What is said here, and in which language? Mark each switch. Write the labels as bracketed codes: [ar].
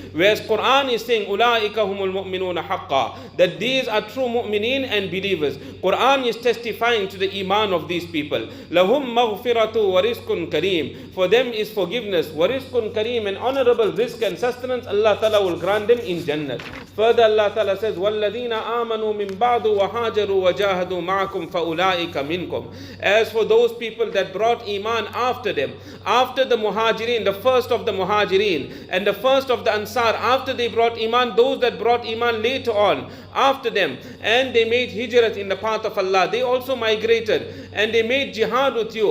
[en] Whereas Quran is saying, [ar] أُولَٰئِكَ هُمُ الْمُؤْمِنُونَ حَقًّا, [en] that these are true mu'mineen and believers. Quran is testifying to the iman of these people. [ar] لَهُمْ مَغْفِرَةُ وَرِزْقٌ كَرِيمٌ. [en] For them is forgiveness, [ar] وَرِزْقٌ كَرِيمٌ, [en] and honorable rizq and sustenance. Allah Ta'ala will grant them in Jannah. Further Allah Ta'ala says, [ar] وَالَّذِينَ آمَنُوا مِن بَعْدُ وَهَاجَرُوا وَجَاهَدُوا مَعَكُمْ فَأُولَٰئِكَ مِنْكُمْ. [en] As for those people that brought iman after them, after the Muhajirin, the first of the Muhajirin and the first of the Ansar, after they brought iman, those that brought iman later on, after them, and they made hijrat in the path of Allah, they also migrated and they made jihad with you.